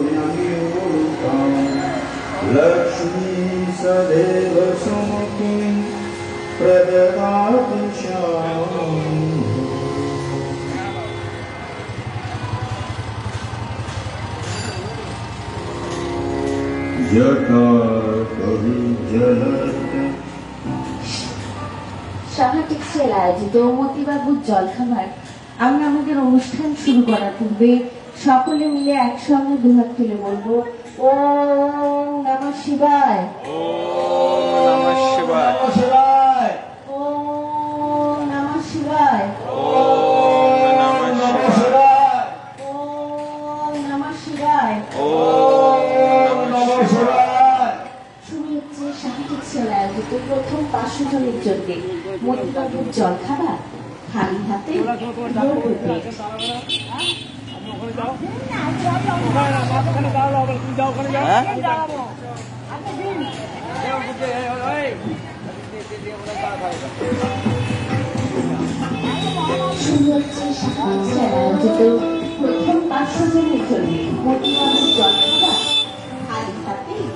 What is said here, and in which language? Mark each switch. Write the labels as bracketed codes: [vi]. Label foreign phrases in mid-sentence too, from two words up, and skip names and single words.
[sa] লক্ষ্মী সদেব সুমুখী প্রদদাতু [bn] সাহায্যের আয়োজিত মতিবাবুর জলখাবার। আমরা আমাদের অনুষ্ঠান শুরু করার পূর্বে সকলে মিলে একসঙ্গে দুহাত তুলে বলবো [sa] ওম নমঃ শিবায়, ওম নমঃ শিবায়, ওম নমঃ শিবায়, ওম নমঃ শিবায়, ওম নমঃ শিবায়, ওম নমঃ শিবায়। [bn] শুরু হচ্ছে সাহায্যের আয়োজিত প্রথম 500 জনের জন্য মতিবাবুর জলখাবার খালি হাতে শুরু হচ্ছে সাহায্যের আয়োজিত প্রথম 500 জনের জন্য মতিবাবুর জলখাবার খালি হাতে